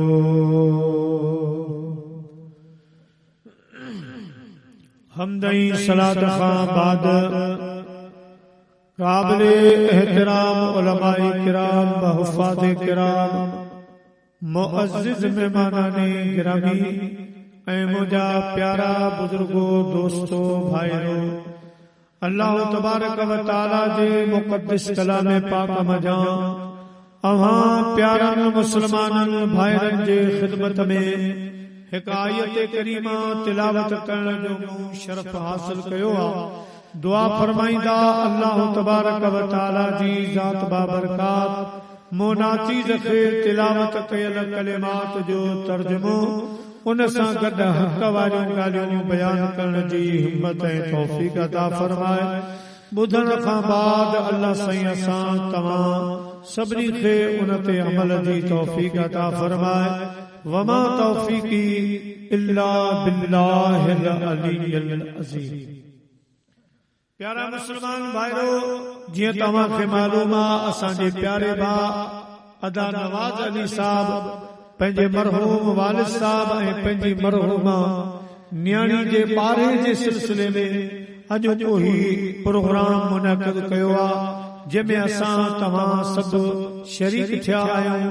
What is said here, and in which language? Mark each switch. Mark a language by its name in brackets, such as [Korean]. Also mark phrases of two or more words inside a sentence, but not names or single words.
[Sindhi] हमदई सलात खां बाद काबिल एहतराम उलमाए किराम हुफ़ाज़ किराम मुअज़्ज़िज़ मेहमानाने गिरामी ऐं मुंहिंजा प्यारा बुजुर्गो दोस्तो भाइरो, [Arabic] الله تبارك وتعالى [Sindhi] जे मुक़द्दस कलाम पाक मजां अव्हां प्यारनि मुस्लमाननि भाइरनि जे ख़िदमत में हिक आयत करीमा तिलावत करण जो मूं शरफ़ हासिल कयो आहे। दुआ फरमाईंदा [Arabic] الله تبارك وتعالى [Sindhi] जी ज़ात बाबरकात मोनाचीज़ खे तिलावत कयल कलिमात जो तर्जुमो उन सां गॾु हक़ वारियूं ॻाल्हियूं बयान करण जी हिम्मत ऐं तौफ़ीक़ अता फरमाए। ॿुधण खां बाद अल्लाह साईं असां तव्हां सभिनी खे उन ते अमल जी तौफ़ीक़ अता फरमाए। [Arabic] وما توفيقي إلا بالله العلي العظيم. [Sindhi] प्यारा मुसलमान भाइरो, जीअं तव्हांखे मालूम आहे असांजे प्यारे भाउ अदा नवाज़ अली साहब पंहिंजे मरहूम वालिद साहब ऐं पंहिंजी मरहूमा न्याणी जे ॿारे जे सिलसिले में अॼु को ही प्रोग्राम मुनक़िद कयो आहे, जंहिंमें असां तव्हां सभु शरीक थिया आहियूं।